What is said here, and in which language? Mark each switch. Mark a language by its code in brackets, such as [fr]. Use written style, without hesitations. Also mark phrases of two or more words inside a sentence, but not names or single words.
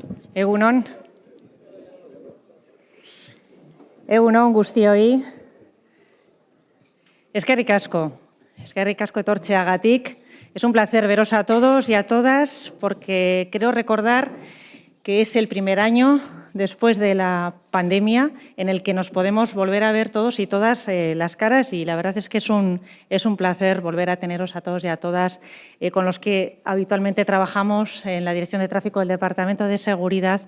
[eu] Egun on. Egun on guztioi. Eskerrik asko etortzeagatik. [es] Es un placer veros a todos y a todas porque creo recordar que es el primer año después de la pandemia en el que nos podemos volver a ver todos y todas las caras, y la verdad es que es un placer volver a teneros a todos y a todas con los que habitualmente trabajamos en la Dirección de Tráfico del Departamento de Seguridad.